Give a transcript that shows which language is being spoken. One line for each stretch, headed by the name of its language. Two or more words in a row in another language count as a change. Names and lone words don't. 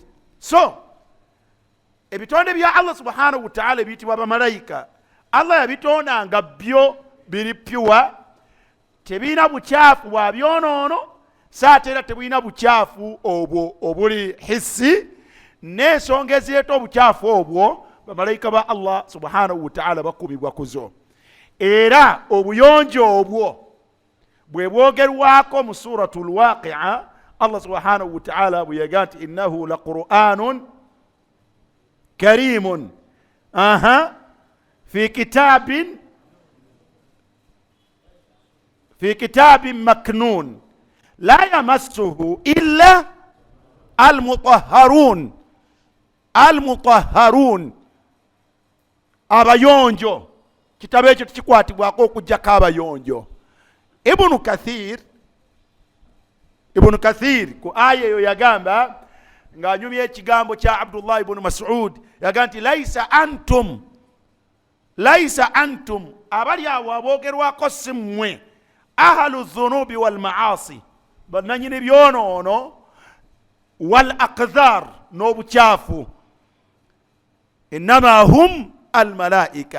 Ganda: So ebitonde bya
Arabic: الله سبحانه وتعالى
Ganda: biyitibwa bamalayika. Allah yabitonda nga byo biri pure, tebiina bukyafu bwa byonoono, saate era tebiina bukyafu obwo obuli hissi. N'ensonga ezireeta obukyafu obwo bamalayika ba
Arabic: الله سبحانه وتعالى
Ganda: bakubibwa kuzo. Era obuyonjo obwo bwe bwogerwako mu
Arabic: سورة الواقعة الله سبحانه وتعالى
Ganda: bwe yaga nti
Arabic: إنه لقرآن كريم في كتاب مكنون لا يمسه إلا المطهرون abayonjo.
Ganda: Kitabo ekyo kikwatibwako okujjako abayonjo. Ibn Kathir ku aya eyo yagamba ng'anyumya ekigambo kya Abdullah ibn Mas'ud yaga nti
Arabic: ليس أنتم
Ganda: abali awo aboogerwako si mmwe
Arabic: أهل الذنوب والمعاصي
Ganda: bannanyini byonoono
Arabic: والأقذار
Ganda: n'obukyafu
Arabic: إنما هم الملائكة.